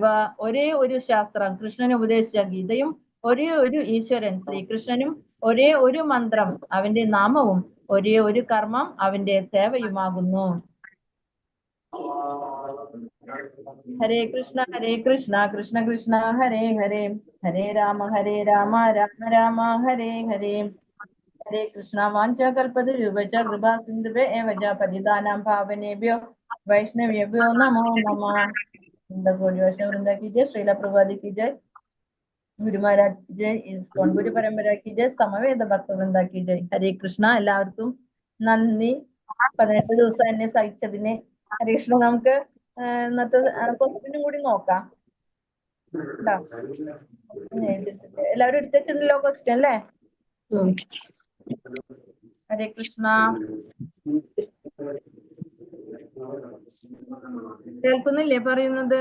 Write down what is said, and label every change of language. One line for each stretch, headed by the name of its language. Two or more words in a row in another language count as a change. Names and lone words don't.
Malayalam: ഒരേ ഒരു ശാസ്ത്രം കൃഷ്ണന് ഉപദേശിച്ച ഗീതയും ഒരേ ഒരു ഈശ്വരൻ ശ്രീകൃഷ്ണനും ഒരേ ഒരു മന്ത്രം അവന്റെ നാമവും ഒരേ ഒരു കർമ്മം അവന്റെ സേവയുമാകുന്നു.
Sanskrit: ഹരേ കൃഷ്ണ കൃഷ്ണ കൃഷ്ണ ഹരേ ഹരേ ഹരേ രാമ രാമ രാമ ഹരേ ഹരേ. ഹരേ കൃഷ്ണ. വാഞ്ചകൽപതരുവച കൃപാ സിന്ധുവേ ഏവ ച പതിതാനാം പാവനേഭ്യോ വൈഷ്ണവേഭ്യോ നമോ നമഃ.
Hindi: वृन्द की जय, श्रील प्रभुपाद की जय. गुरु महाराज की जय, इस्कॉन गुरु परम्परा की जय, समवेत भक्तवृन्द की जय.
Malayalam: ഹരേ കൃഷ്ണ. എല്ലാവർക്കും നന്ദി. 18 ദിവസം എന്നെ സഹിച്ചതിന്. ഹരേ കൃഷ്ണ. നമുക്ക് ഇന്നത്തെ ക്വസ്റ്റ്യനും കൂടി നോക്കാം ട്ടോ. എല്ലാവരും എടുത്തിട്ടുണ്ടല്ലോ ക്വസ്റ്റ്യൻ അല്ലേ? ഹരേ കൃഷ്ണ. കേൾക്കുന്നില്ലേ പറയുന്നത്?